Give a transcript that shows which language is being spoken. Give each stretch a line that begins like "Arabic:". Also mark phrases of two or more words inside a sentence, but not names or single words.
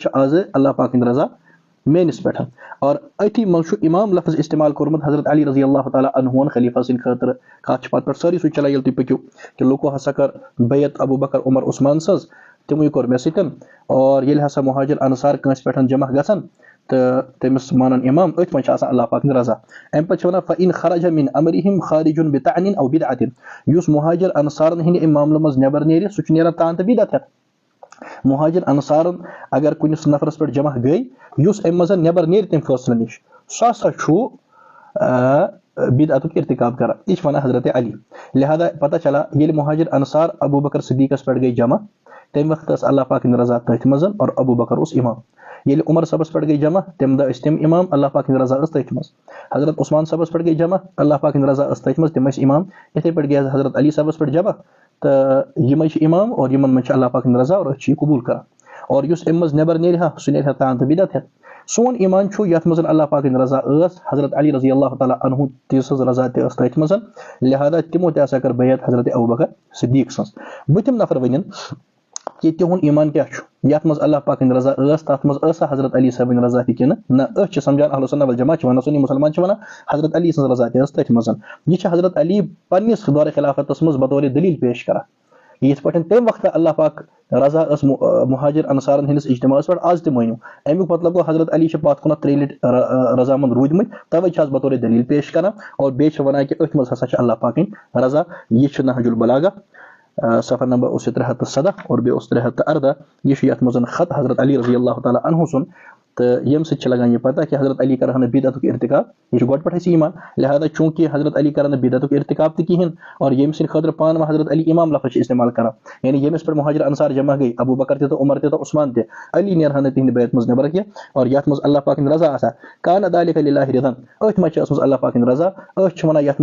Kashmiri: چھِ آز اللہ پاک ہٕنٛدۍ رضا میٲنِس پٮ۪ٹھ اور أتھی منٛز چھُ امام لفظ استعمال کوٚرمُت حضرت علی
Arabic: رضی اللہ تعالیٰ
Kashmiri: عنہُن خلیفہ سٕنٛدِ خٲطرٕ کتھ چھِ پتہٕ پٮ۪ٹھ سٲری سُہ چلان ییٚلہِ تُہۍ پٔکِو کہِ لُکو ہسا کٔر بیعت ابو بکر عمر عثمان سٕنٛز تِموٕے کوٚر مےٚ سۭتۍ اور ییٚلہِ ہسا مہاجر انصار کٲنٛسہِ پٮ۪ٹھ جمع گژھن تہٕ تٔمِس مانان امام أتھۍ منٛز چھِ آسان اللہ پاک ہٕنٛدۍ رضا امہِ پتہٕ چھِ ونان
Arabic: فإن خرج من امرهم خارج بطعن او بدعة
Kashmiri: یُس مہاجر انصارن ہٕنٛدِ امہِ معاملہٕ منٛز نٮ۪بر نیرِ سُہ چھُ نیران تان تہٕ بدعت ہٮ۪تھ مہاجر انصارن اگر کُنِس نفرس پٮ۪ٹھ جمع گٔے یُس امہِ منٛز نٮ۪بر نیرِ تمہِ فٲصلہٕ نِش سُہ ہسا چھُ بدعتُک ارتکاب کران یہِ چھِ ونان حضرت علی لہٰذا پتہ چلا ییٚلہِ مہاجر انصار ابو بکر صدیقس پٮ۪ٹھ گٔے جمع تمہِ وقتہٕ ٲس اللہ پاک ہٕنٛدۍ رضا تٔتھۍ منٛز اور ابو بکر اوس امام ییٚلہِ عمر صٲبس پٮ۪ٹھ گٔے جمع تمہِ دۄہ ٲسۍ تِم امام اللہ پاک ہٕنٛدۍ رضا ٲس تٔتھۍ منٛز حضرت عثمان صٲبس پٮ۪ٹھ گٔے جمع اللہ پاک ہٕنٛدۍ رضا ٲس تٔتھۍ منٛز تِم ٲسۍ امام یِتھٕے پٲٹھۍ گٔے حضرت علی صٲبس پٮ۪ٹھ جمع تہٕ یِمے چھِ امام اور یِمن منٛز چھِ اللہ پاک ہٕنٛدۍ رضا اور أسۍ چھِ یہِ قبوٗل کران اور یُس امہِ منٛز نٮ۪بر نیرِ ہا سُہ نیرِ ہا تان تہٕ بدعت ہٮ۪تھ سون ایمان چھُ یتھ منٛز اللہ پاک ہٕنٛدۍ رضا ٲس حضرت علی
Arabic: رضی اللہ تعالیٰ عنہُ
Kashmiri: تہِ سٕنٛز رضا تہِ ٲس تٔتھۍ منٛز لہٰذا تِمو تہِ ہسا کٔر بیعت حضرت ابو بکر صدیق سٕنٛز بٔتھِم نفر ؤنِن کہِ تِہُنٛد ایمان کیاہ چھُ یتھ منٛز اللہ پاک ہٕنٛدۍ رضا ٲس تتھ منٛز ٲسا حضرت علی صٲبٕنۍ رضا تہِ کِنہٕ نہ أسۍ چھِ سمجھان اہلُ سُنہ والجماع چھِ ونان سُنی مُسلمان چھِ ونان حضرت علی سٕنٛز رضا تہِ ٲس تٔتھۍ منٛز یہِ چھِ حضرت علی پننِس دورِ خلافَتس منٛز بطورِ دلیٖل پیش کران یِتھ پٲٹھۍ تمہِ وقتہٕ اللہ پاک رضا ٲس مہاجر انصارن ہٕنٛدِس اجتماعس پٮ۪ٹھ آز تہِ مٲنِو امیُک مطلب گوٚو حضرت علی چھِ پتھ کُنتھ 3 لٹہِ رضامنٛد روٗدمٕتۍ توے چھِ آز بطورِ دلیٖل پیش کران اور بیٚیہِ چھِ ونان کہِ أتھۍ منٛز ہسا چھِ اللہ پاکٕنۍ رضا یہِ چھُ نہج البلاغہ صفحہ نمبر اوس یہِ 317 اور بیٚیہِ اوس 318 یہِ چھُ یتھ منٛز خط حضرت علی
Arabic: رضی اللہ تعالیٰ عنہُ
Kashmiri: سُنٛد تہٕ ییٚمہِ سۭتۍ چھِ لگان یہِ پتہ کہِ حضرت علی کرہا نہٕ بدعتُک ارتکاب یہِ چھُ گۄڈٕ پٮ۪ٹھ اَسہِ ایمان لہٰذا چوٗنکہِ حضرت علی کرن نہٕ بدعتُک ارتکاب تہِ کِہینۍ اور ییٚمہِ سٕنٛدِ خٲطرٕ پانہٕ وۄنۍ حضرت علی امام لفظ چھِ استعمال کران یعنی ییٚمِس پٮ۪ٹھ مہاجر انصار جمع گٔے ابو بکر تہِ تہٕ عمر تہِ تہٕ عثمان تہِ علی نیرہا نہٕ تِہنٛدِ بیعت منٛز نٮ۪بر کینٛہہ اور یتھ منٛز اللہ پاک ہٕنٛدۍ رضا آسان
Arabic: کانہ ذالِکَ لِلّٰہِ رِضًا
Kashmiri: أتھۍ منٛز چھِ ٲسمٕژ اللہ پاک ہٕنٛدۍ رضا أسۍ چھِ ونان یتھ